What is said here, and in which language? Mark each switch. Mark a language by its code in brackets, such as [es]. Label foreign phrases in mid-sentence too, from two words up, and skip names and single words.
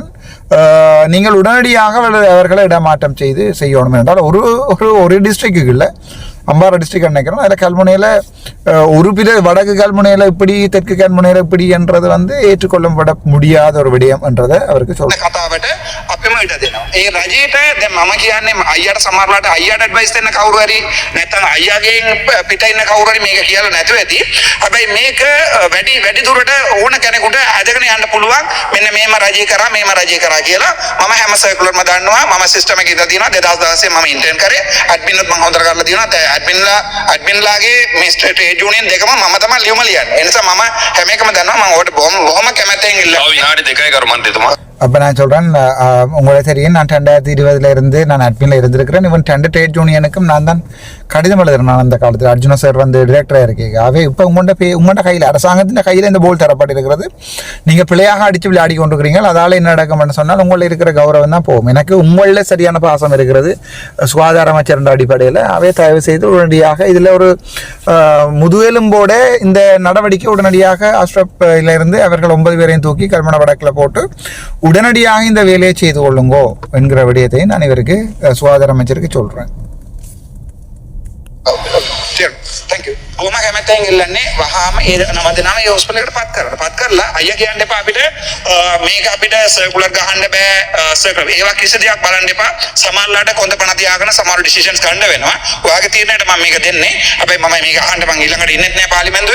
[ta] நீங்கள் உடனடியாக அவர்களை இடமாற்றம் செய்யணும் என்றால் ஒரு டிஸ்ட்ரிக்ட்டுக்கு இல்லை, அம்பாறை டிஸ்ட்ரிக்ட் நினைக்கிறோம். அதில் கல்முனையில் ஒரு வடக்கு கல்முனையில் இப்படி தெற்கு கல்முனையில் இப்படி என்றது வந்து ஏற்றுக்கொள்ளப்பட முடியாத ஒரு விடயம் என்றதை அவருக்கு சொல்றேன். [si] කතාවට අපිම ඉඩ දෙනවා. ඒ රජයට දැන් මම කියන්නේ අයියාට සමහරවිට අයියාට ඇඩ්වයිස් දෙන්න කවුරු හරි නැත්නම් අයියාගෙන් පිට ඉන්න කවුරු හරි මේක කියලා නැතුව ඇති. හැබැයි මේක වැඩි දුරට ඕන කෙනෙකුට අදගෙන යන්න පුළුවන්. මෙන්න මේම රජය කරා කියලා මම හැම සර්කුලර්ම දන්නවා. මම සිස්ටම් එකේ ඉඳලා තියෙනවා 2016 මම ඉන්ටර්න් කරේ. ඇඩ්මින්වත් මම හොඳට කරලා තියෙනවා. ඇඩ්මින්ලාගේ මේ [en] trade union [si] දෙකම මම තමයි ලියුම ලියන්නේ. ඒ නිසා මම හැම එකම දන්නවා. මම ඔයාලට බොහොම කැමැත්තෙන් ඉල්ලනවා. විනාඩි 2යි කරු මන්ත්‍රීතුමා. [ta] அப்போ நான் சொல்கிறேன், உங்களை தெரியும் நான் 2020 நான் அட்மினில் இருந்திருக்கிறேன். இவன் 2 [en] trade union [ta] நான் தான் கடிதம் எழுதுறேன். நான் அந்த காலத்தில் அர்ஜுன சார் வந்து டிரெக்டராக இருக்கீங்க. அவை இப்போ உங்கள்கிட்ட கையில் அரசாங்கத்தின் கையில் இந்த போல் தரப்பட்டிருக்கிறது. நீங்கள் பிள்ளையாக அடித்து விளையாடி கொண்டிருக்கிறீங்க. அதால் என்ன நடக்கும்னு சொன்னால் உங்களில் இருக்கிற கௌரவம் தான் போகும். எனக்கு உங்களில் சரியான பாசம் இருக்கிறது சுகாதார அமைச்சர் என்ற அடிப்படையில். அவை தயவு செய்து உடனடியாக இதில் ஒரு முதுகெலும்போட இந்த நடவடிக்கை உடனடியாக அஸ்ரப்பிலிருந்து அவர்கள் 9 பேரையும் தூக்கி கல்முனை வடக்கில் போட்டு உடனடியாக இந்த வேலையை செய்து கொள்ளுங்கோ என்கிற விடயத்தை நான் இவருக்கு சுகாதார அமைச்சருக்கு சொல்றேன். [en] Thank you. [si] බොහොම කැමැත්තෙන් ඉල්ලන්නේ වහාම ඒ නම දෙනාම ඒ හොස්පිටල් එකට පත් කරලා අයියා කියන්න එපා අපිට මේක අපිට සර්කුලර් ගහන්න බෑ සර්කුලර් ඒවා කිසි දෙයක් බලන්න එපා. සමහරලාට කොන්ද පණ තියාගෙන සමහර ඩිසිෂන්ස් ගන්න වෙනවා. ඔයාගේ තීරණයට මම මේක දෙන්නේ. හැබැයි මම මේක අහන්න මම ඊළඟට ඉන්නෙත් නෑ පාර්ලිමේන්තුවේ.